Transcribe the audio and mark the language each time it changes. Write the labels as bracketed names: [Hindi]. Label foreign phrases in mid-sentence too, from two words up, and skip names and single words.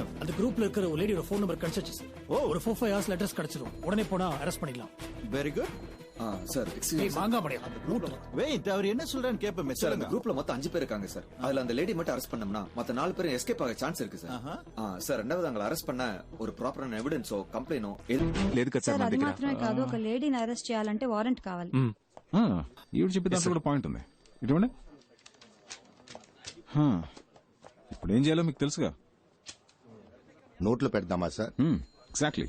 [Tamil] அந்த குரூப்ல இருக்கிற ஒரு லேடியோட [English] phone number [Tamil] கிடைச்சிச்சு சார். ஒரு 4-5 ஹவர்ஸ்ல அட்ரஸ் கிடைச்சிடும். உடனே போனா அரெஸ்ட் பண்ணிடலாம். [English] Very good. சார் [Tamil] ஏய் மாங்கா மடைய வெயிட், அவர் என்ன சொல்றான்னு கேப்பமே சார். அந்த குரூப்ல மொத்தம் 5 பேர் இருக்காங்க சார். அதுல அந்த லேடி மட்டும் அரெஸ்ட் பண்ணோம்னா மத்த 4 பேரும் எஸ்கேப் ஆக சான்ஸ் இருக்கு சார். சார், ரெண்டாவது அவங்களை அரெஸ்ட் பண்ண ஒரு ப்ராப்பரான [Telugu] ఎవిడెన్సో కంప్లైనో లేదు కదా సార్. అది మాత్రమే కాదు, ఒక లేడీని అరెస్ట్ చేయాలంటే వారెంట్ కావాలి. ఈవిడ చెప్పే దాంట్లో కూడా పాయింట్ ఉంది. ఇటువంటి ఇప్పుడు ఏం చేయాలో మీకు తెలుసుగా. నోట్లో పెడదామా సార్? ఎగ్జాక్ట్లీ.